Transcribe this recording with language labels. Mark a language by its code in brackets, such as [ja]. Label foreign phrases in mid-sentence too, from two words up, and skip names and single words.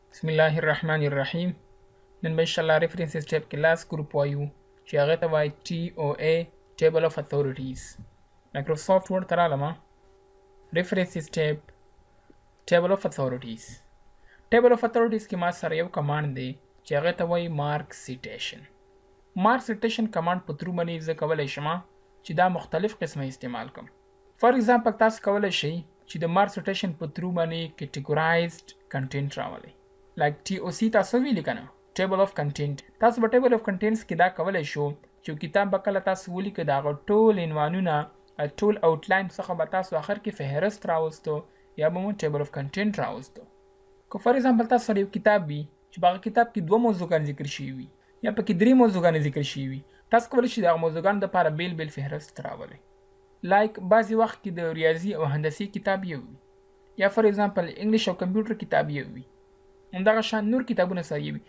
[ar] بسم الله الرحمن الرحیم. [ps] نن به انشاءالله [en] references tab [ps] کې لاس ګروپ وایو چې هغه ته وایي [en] TOA Table of Authorities. [ps] مایکروسافټ ورډ ته رالمه. [en] references tab Table of Authorities. Table of Authorities [ps] کې ما سره یو کمانډ دی چې هغه ته وایي [en] mark citation. mark citation [ps] کمانډ په ترو باندې زه کولی شم چې دا مختلف قسمه استعمال کوم. [en] for example [ps] تاسو کولی شئ چې د [en] mark citation [ps] په ترو باندې [en] categorized content [ps] راولئ. [en] like TOC [ps] تاسو ویلی کنه [en] table of content. [ps] تاسو په [en] table of contents [ps] کې دا کولی شو چې کتاب به کله تاسو ولیکئ د هغه ټول عنوانونه ټول آوټلاین څخه به تاسو آخر کې فهرست راوستو یا به مو [en] table of content [ps] راوستو. که [en] for example [ps] تاسو سره یو کتاب وي چې په هغه کتاب کې 2 موضوعګان ذکر شوي وي یا پکې 3 موضوعګان ذکر شوي وي، تاسو کولی شئ د هغه موضوعګانو دپاره بیل بیل فهرست راولئ. لایک بعضې وخت کې د ریاضي او هندسي کتاب یو وي یا [en] for example [ps] انګلیش او کمپیوټر کتاب یو وي، همدغه شان نور کتابونه سره وي.